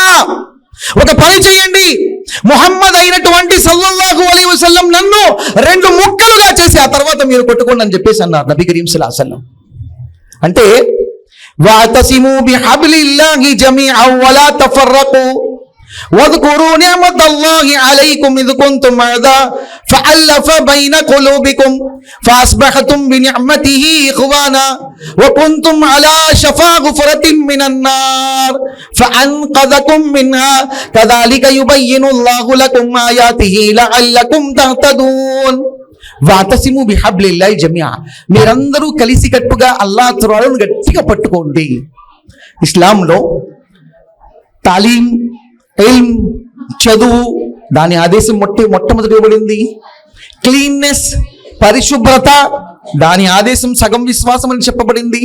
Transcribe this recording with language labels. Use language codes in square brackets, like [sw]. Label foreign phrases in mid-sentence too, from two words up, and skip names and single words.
[te] ఒక పని చేయండి, ముహమ్మద్ అయినటువంటి [ar] صلى الله عليه وسلم [te] నన్ను 2 ముక్కలుగా చేసి ఆ తర్వాత మీరు కొట్టుకోండి అని చెప్పేసి అన్నారు [ar] نبي كريم صلى الله عليه وسلم. అంటే واعتصموا بحبل الله جميعا ولا تفرقوا واذكروا نعمة الله عليكم إذ كنتم أعداء فألف بين قلوبكم فأصبحتم بنعمته إخوانا وكنتم على شفا غفرة من النار فأنقذكم منها كذلك يبين الله لكم آياته لعلكم تهتدون. واعتصموا بحبل الله جميع, [te] మీరందరూ కలిసికట్టుగా అల్లాహ్ త్రాళ్ళను గట్టిగా పట్టుకోండి. ఇస్లాంలో తాలీం, ఇల్మ్, చదువు, దాని ఆదేశం మొట్టమొదటి ఇవ్వబడింది. క్లీన్నెస్, పరిశుభ్రత, దాని ఆదేశం సగం విశ్వాసం అని చెప్పబడింది.